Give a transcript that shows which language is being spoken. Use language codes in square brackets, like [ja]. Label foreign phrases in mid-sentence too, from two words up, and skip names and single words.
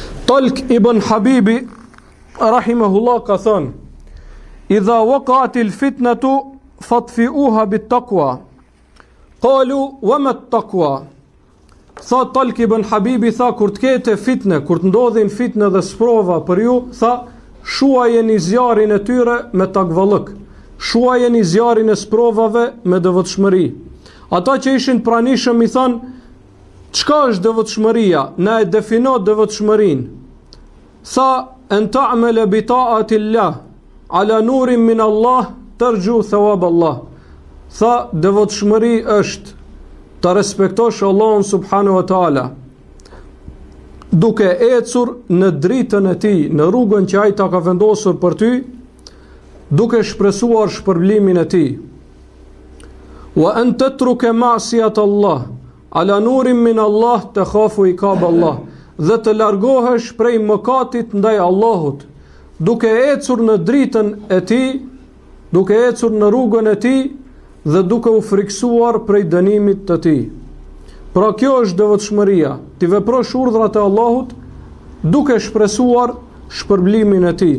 [sq] Talq ibn Habibi rahimahullah ka thënë: [ar] "إذا وقعت الفتنة فأطفئوها بالتقوى." قالوا وما التقوى? [sq] Tha Talq ibn Habibi, tha, kur të kete fitne, kur të ndodhin fitne dhe sprova për ju, tha, shuajeni zjarin e tyre me takvallëk, shuajeni zjarin e sprovave me devotshmëri. Ata që ishin pranishëm i thanë: çka është devotshmëria? Na e defino devotshmërinë. [ar] Tha: أن تعمل بطاعة الله على نور من الله ترجو ثواب الله. [sq] Tha: devotshmëri është ta respektosh Allahun [ar] سبحانه وتعالى, [sq] duke ecur në dritën e tij, në rrugën që ai ta ka vendosur për ty, duke shpresuar shpërblimin e tij. [ar] وأن تترك معصية الله على نور من الله تخاف عقاب الله. [sq] Dhe të largohesh prej mëkatit ndaj Allahut, duke ecur në dritën e tij, duke ecur në rrugën e tij dhe duke u friksuar prej dënimit të tij. Pra kjo është devotshmëria, ti veprosh urdhrat e Allahut duke shpresuar shpërblimin e tij.